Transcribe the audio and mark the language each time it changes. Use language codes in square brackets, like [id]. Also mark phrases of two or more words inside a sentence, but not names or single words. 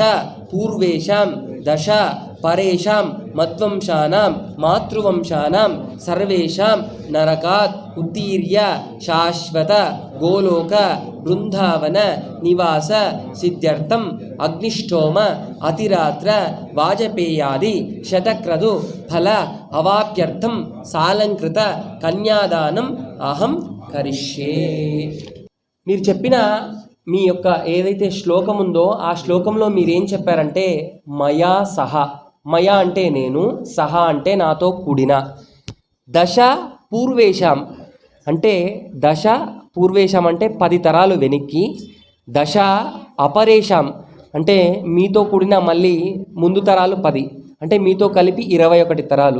[sa] पूर्वेशां दश परेशां मद्वंशानां मातृवंशानां सर्वेषां नरकात् उत्तीर्य शाश्वत गोलोक बृंदावन निवास सिद्ध्यर्थं अग्निष्टोम अतिरात्र वाजपेयादि शतक्रतु फल अवाप्यर्थं सालंकृत कन्यादानं अहं करिष्ये। [te] మీరు చెప్పిన మీ యొక్క ఏదైతే శ్లోకం ఉందో ఆ శ్లోకంలో మీరేం చెప్పారంటే [sa] మయా సహ, [te] మయా అంటే నేను, సహ అంటే నాతో కూడిన, [sa] దశ పూర్వేశం [te] అంటే [sa] దశ పూర్వేశం [te] అంటే 10 తరాలు వెనక్కి, [sa] దశ అపరేషం [te] అంటే మీతో కూడిన మళ్ళీ ముందు తరాలు 10 అంటే మీతో కలిపి 21 తరాలు.